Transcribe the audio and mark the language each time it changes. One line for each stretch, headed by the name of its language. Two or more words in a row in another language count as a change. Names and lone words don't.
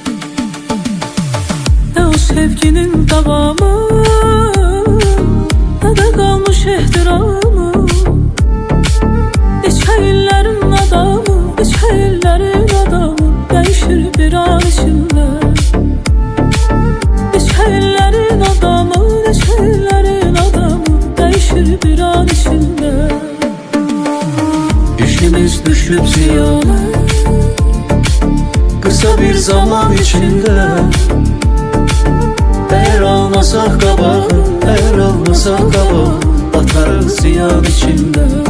Turkish: Ne o sevginin davamı, ne de kalmış ehtiramı.
Azerbaijani: Neçə illərin adamı, neçə illərin adamı,
Turkish: değişir bir an içində.
Azerbaijani: Neçə illərin adamı, neçə illərin adamı,
Turkish: değişir bir an içində. İşimiz düşüp ziyana, kısa bir zaman içinde.
Azerbaijani: Eğer almasak qabağı, eğer almasak qabağı, batarıq ziyan içinde.